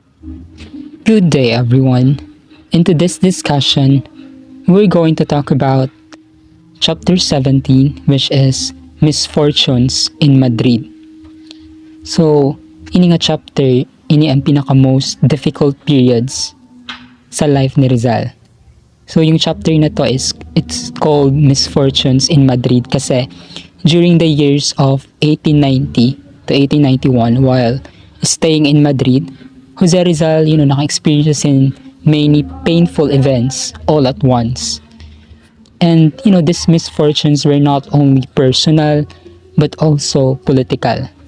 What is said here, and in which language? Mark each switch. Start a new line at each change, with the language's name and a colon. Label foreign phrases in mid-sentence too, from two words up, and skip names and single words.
English: Good day, everyone. Into this discussion, we're going to talk about chapter 17, which is Misfortunes in Madrid. So,
Hiligaynon: ini nga chapter, ini ang pinaka-
English: most difficult periods
Hiligaynon: sa life ni Rizal.
English: So,
Filipino: yung chapter na to
English: it's called Misfortunes in Madrid kasi during the years of 1890 to 1891, while staying in Madrid, Jose Rizal, naka-experience in many painful events all at once. And, these misfortunes were not only personal, but also political.